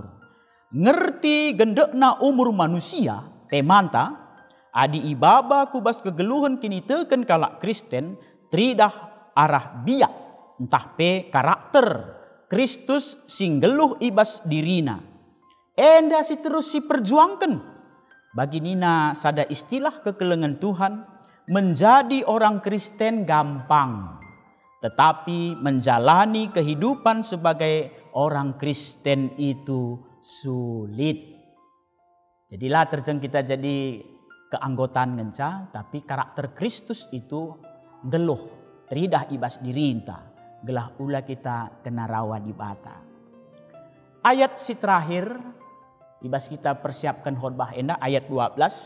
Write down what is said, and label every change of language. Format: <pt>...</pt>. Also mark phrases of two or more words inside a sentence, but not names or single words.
<btx>Ngerti gendekna umur manusia, temanta, adi ibaba kubas kegeluhan kini teken kalak Kristen, tridah arah biak. Entah pe karakter Kristus singgeluh ibas dirina. Enda si terus si perjuangkan. Bagi nina sada istilah kekelengan Tuhan.</btx> <id>Menjadi orang Kristen gampang. Tetapi menjalani kehidupan sebagai orang Kristen itu sulit.</id> <btx>Jadilah terjang kita jadi keanggotaan ngenca. Tapi karakter Kristus itu geluh. Teridah ibas dirinta. Gelah ula kita kena rawa di bata. Ayat si terakhir, ibas kita persiapkan khotbah enda ayat 12.</btx>